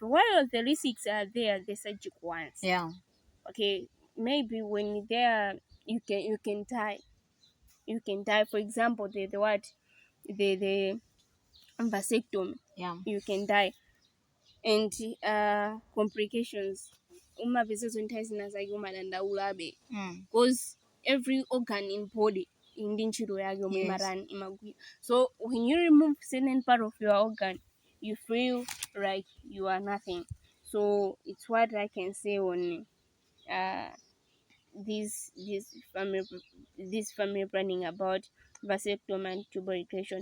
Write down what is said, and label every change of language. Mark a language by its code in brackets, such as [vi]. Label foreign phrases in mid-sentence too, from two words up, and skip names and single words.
[en] While the risks are there, the surgical ones. Yeah. Okay, maybe when there you can die. You can die. For example, the what the vasectomy. Yeah. You can die. And complications [ny] umapeza zonse zinazake umadandaulabe Mm. [en] because every organ in body [ny] ndi ntchito yake omwe [en] Yes. [ny] imarani imagwira. [en] So when you remove certain part of your organ, you feel like you are nothing. So it's what I can say on uh this family planning about vasectomy and tubal ligation.